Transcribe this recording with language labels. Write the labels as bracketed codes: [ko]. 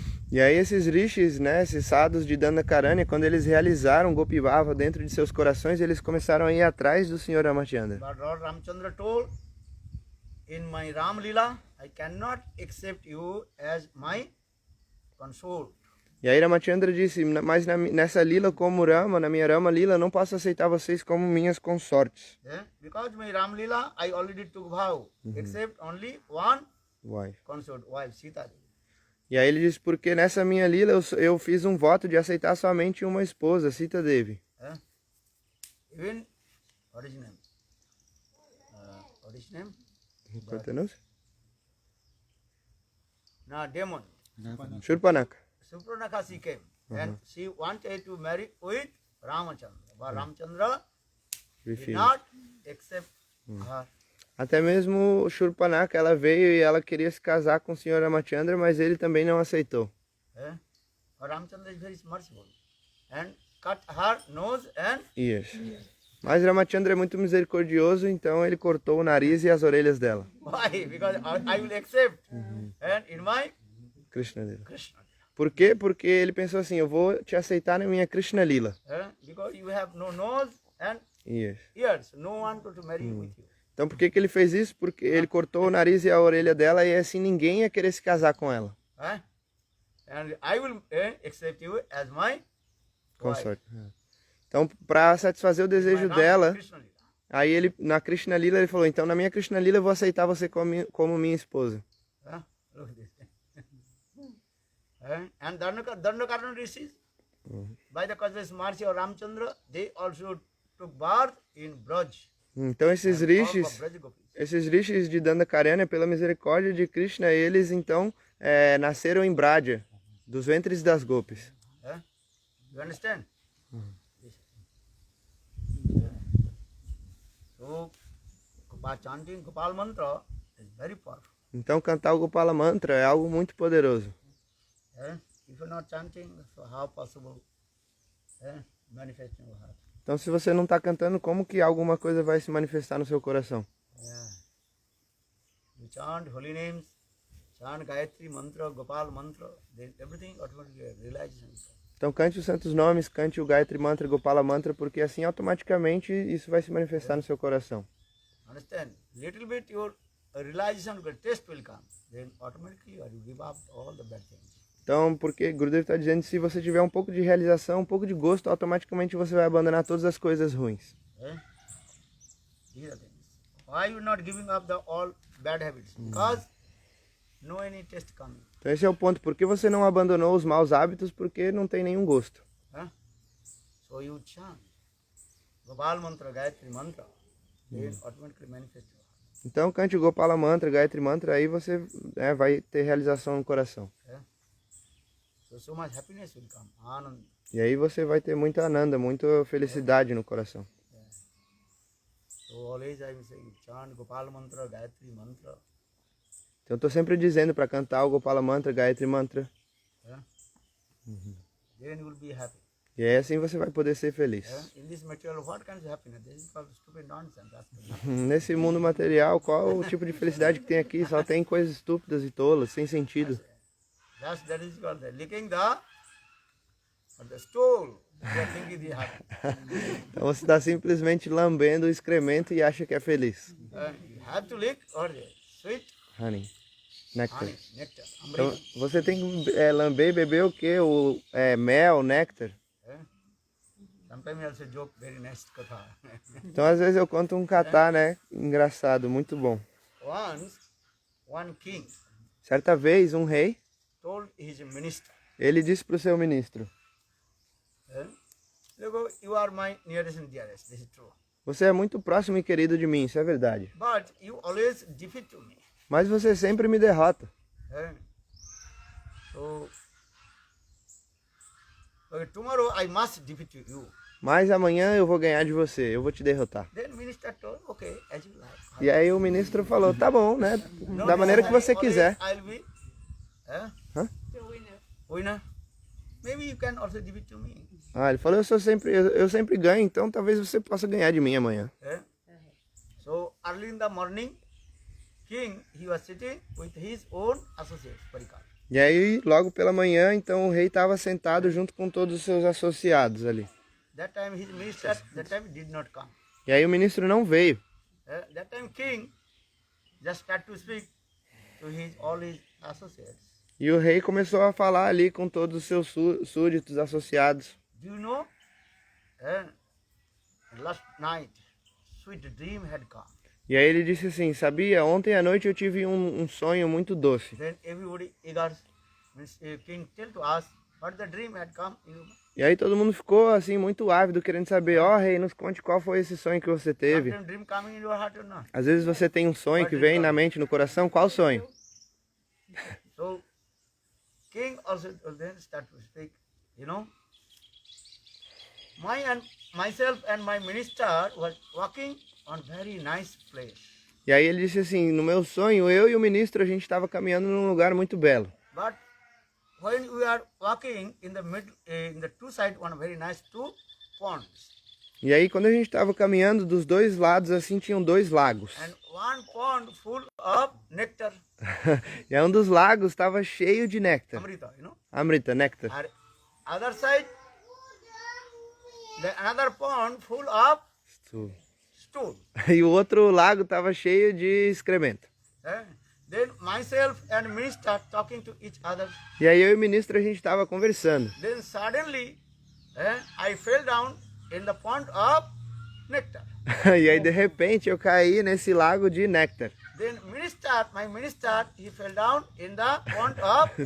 [pt] E aí esses rishis, né, esses sadhus de Dandakaranya, quando eles realizaram Gopi Bhava dentro de seus corações, eles começaram a ir atrás do Senhor Ramachandra. [en] But Lord Ramachandra told, in my Ram Lila, I cannot accept you as my consort. [pt] E aí Ramachandra disse, mas nessa lila como Rama, na minha Rama Lila, eu não posso aceitar vocês como minhas consortes. [en] Because my Ram Lila, I already took vow, except only one Wife. consort, wife, Sita Devi. [pt] E aí ele disse, porque nessa minha lila eu fiz um voto de aceitar somente uma esposa, Sita Devi. [en] Even, what is his name? What is his name? [pt] Continua? [en] Now, demon. Shurpanaka. Supranaka she came and she wanted to marry with Ramachandra. But Ramachandra did not accept her. [pt] Até mesmo Shurpanaka, ela veio e ela queria se casar com o Senhor Ramachandra, mas ele também não aceitou. [en] But Ramachandra is very merciful and cut her nose and Yes. [pt] Mas Ramachandra é muito misericordioso, então ele cortou o nariz e as orelhas dela. [en] why? Because I will accept and in my Krishna Lila. Krishna. [pt] Por quê? Porque ele pensou assim, eu vou te aceitar na minha Krishna Lila. [en] Because you have no nose and Yes. ears, no one to marry with you. [pt] Então por que que ele fez isso? Porque ele cortou o nariz e a orelha dela e assim ninguém ia querer se casar com ela. [en] And I will accept you as my [pt] Consorte. Então, para satisfazer o desejo [en] my [pt] dela, [en] Krishna Lila. [pt] aí ele, na Krishna Lila, ele falou, então na minha Krishna Lila eu vou aceitar você como minha esposa. [en] Look at this. And Dandakaranya rishis, by the causeless mercy of Ramchandra, they also took birth in Braj. [pt] Então esses [en] and all of [pt] rishis, [en] Braj Gopis. [pt] esses rishis de Dandakaranya, pela misericórdia de Krishna, eles então nasceram em Braja, dos ventres das gopis. [en] Eh? You understand? Yes. So, chanting Gopal mantra is very powerful. [pt] Então cantar o Gopala Mantra é algo muito poderoso. [en] Eh? If you're not chanting, so how possible manifesting your heart? [pt] Então se você não está cantando, como que alguma coisa vai se manifestar no seu coração? [en] Yeah. You chant holy names, chant Gayatri mantra, Gopal mantra, then everything automatically realizes. [pt] Então cante os santos nomes, cante o Gayatri Mantra, Gopala Mantra, porque assim automaticamente isso vai se manifestar no seu coração. [en] Understand? Little bit your realization, your taste will come. Then automatically you give up all the bad things. [pt] Então, porque Gurudev está dizendo que se você tiver um pouco de realização, um pouco de gosto, automaticamente você vai abandonar todas as coisas ruins. [en] Eh? These are things. Why you not giving up the all bad habits? Because no any taste coming. [pt] Então esse é o ponto. Por que você não abandonou os maus hábitos? Porque não tem nenhum gosto. [en] Huh? So you chant Gopal mantra, Gayatri mantra, then automatically manifest. [pt] Então cante o Gopala Mantra, Gayatri Mantra, aí você vai ter realização no coração. Eh? [en] So much happiness will come. [hi] Anand. [pt] E aí você vai ter muita ananda, muita felicidade no coração. [en] So always I will say, chant Gopal mantra, Gayatri mantra. [pt] Então eu estou sempre dizendo para cantar o Gopala Mantra, Gayatri Mantra. [en] Eh? Then you will be happy. [pt] E aí assim você vai poder ser feliz. Eh? [en] In this material, what kind of happiness? This is called stupid nonsense. [pt] Nesse mundo material, qual o tipo de felicidade que tem aqui? Só tem coisas estúpidas e tolas, sem sentido. [en] That is called the licking the stool. You are thinking they happy. [pt] Então você está simplesmente lambendo o excremento e acha que é feliz. [en] You have to lick or the sweet Honey, nectar. honey, nectar, [pt] Então [sa] amrita. [pt] você tem que lamber e beber o quê? Mel, néctar. Eh? [en] Sometimes I also joke very nice katha. [pt] Então às vezes eu conto um catá, né? Engraçado, muito bom. [en] Once, one king [pt] Certa vez um rei, [en] told his minister, [pt] ele disse para o seu ministro: [en] look, you are my nearest and dearest, this is true. [pt] você é muito próximo e querido de mim, isso é verdade. [en] But you always defeat to me. [pt] Mas você sempre me derrota. [en] So, tomorrow I must defeat you. [pt] Mas amanhã eu vou ganhar de você, eu vou te derrotar. [en] Then minister told, okay, as you like. [pt] E aí o ministro falou: tá bom, né? Da maneira que você quiser. [en] I'll be The winner. winner. Maybe you can also defeat to me. [pt] Ah, ele falou: eu sempre ganho, então talvez você possa ganhar de mim amanhã. [en] So early in the morning, king he was sitting with his own associates, Parikar. [pt] E aí, logo pela manhã, então o rei estava sentado junto com todos os seus associados ali. [en] That time his minister did not come. [pt] E aí o ministro não veio. [en] That time king just started to speak to all his associates. [pt] E o rei começou a falar ali com todos os seus súditos associados. [en] Do you know? Last night, sweet dream had come. [pt] E aí ele disse assim: sabia, ontem à noite eu tive um sonho muito doce. [en] Then everybody eager, king tell to us what the dream had come. [pt] E aí todo mundo ficou assim muito ávido, querendo saber: ó, rei, nos conte qual foi esse sonho que você teve. [en] Sometimes dream coming in your heart or not. [pt] Às vezes você tem um sonho que vem na mente, no coração. Qual sonho? [en] So king also then start to speak. You know, myself and my minister was walking on very nice place. [pt] E aí ele disse assim: no meu sonho, eu e o ministro, a gente estava caminhando num lugar muito belo. [en] But when we are walking in the middle, in the two sides, one very nice two ponds. [pt] E aí quando a gente estava caminhando, dos dois lados assim tinham dois lagos. [en] And one pond full of nectar, [pt] E aí um dos lagos estava cheio de néctar. [en] amrita, you know. [pt] Amrita, néctar. [en] And other side, another pond full of stool. [pt] E o outro lago estava cheio de excremento. [en] Then myself and minister talking to each other. [pt] E aí eu e o ministro a gente estava conversando. [en] Then suddenly, I fell down in the pond of nectar. [pt] E aí de repente eu caí nesse lago de néctar. [en] Then my minister, he fell down in the pond of